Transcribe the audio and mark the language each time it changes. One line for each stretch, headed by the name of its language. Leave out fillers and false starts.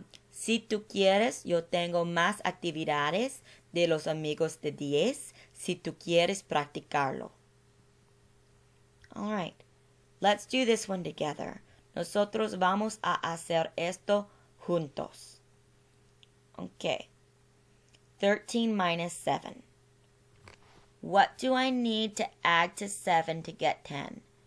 Spanish: Si tú quieres, yo tengo más actividades de los amigos de 10 si tú quieres practicarlo.
English: All right, let's do this one together.
Spanish: Nosotros vamos a hacer esto juntos.
English: Okay. 13 minus 7. What do I need to add to 7 to get 10?